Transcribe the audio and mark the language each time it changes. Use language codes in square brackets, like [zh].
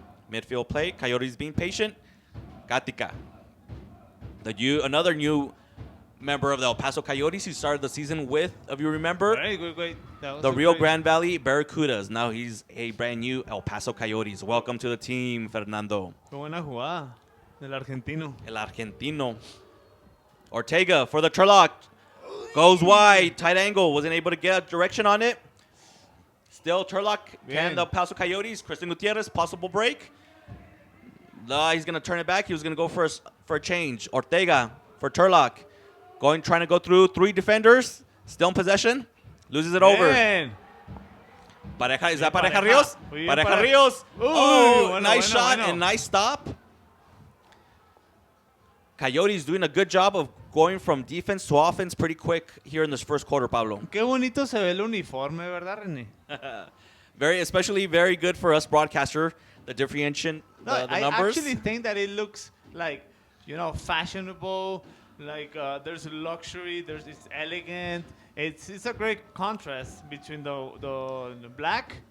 [en] Midfield play. Coyotes being patient. Gatica. Another new member of the El Paso Coyotes who started the season with, if you remember, Very good. the Rio Grande Valley Barracudas. Now he's a brand new El Paso Coyotes. Welcome to the team, Fernando. [es] Qué buena jugada del argentino. [en] El Argentino. Ortega for the Turlock. Goes wide. Tight angle. Wasn't able to get a direction on it. Still Turlock and the El Paso Coyotes. Christian Gutierrez, possible break. He's going to turn it back. He was going to go for a change. Ortega for Turlock. Trying to go through three defenders. Still in possession. Loses it over. Pareja, is that Pareja Rios? Pareja Rios. Oh, nice shot and nice stop. Coyotes doing a good job of going from defense to offense pretty quick here in this first quarter, Pablo. [es] Qué bonito se ve el uniforme, ¿verdad, René? [en] Especially very good for us broadcaster, the differentiation, the numbers. I actually think that it looks like, fashionable. Like there's luxury, it's elegant. It's a great contrast between the black,